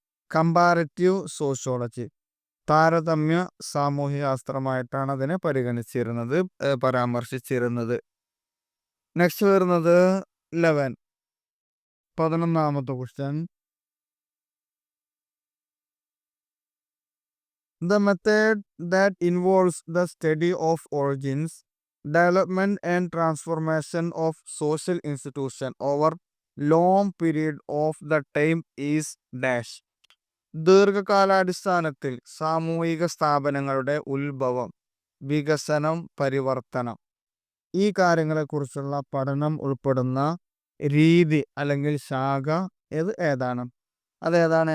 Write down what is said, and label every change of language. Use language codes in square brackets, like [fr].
[ml] Comparative sociology, താരതമ്യ സാമൂഹ്യ ശാസ്ത്രമായിട്ടാണ് അതിനെ പരാമർശിച്ചിരുന്നത്. നെക്സ്റ്റ് വരുന്നത് 11, 11ാമത്തെ question. [en] The method that involves the study of origins, development and transformation of social institution over long period of the time is dash. [ml] ദീർഘകാലാടിസ്ഥാനത്തിൽ സാമൂഹിക സ്ഥാപനങ്ങളുടെ ഉത്ഭവം, വികസനം, പരിവർത്തനം ഈ കാര്യങ്ങളെക്കുറിച്ചുള്ള പഠനം ഉൾപ്പെടുന്ന രീതി അല്ലെങ്കിൽ ശാഖ ഏതാണ്? അതേതാണ്?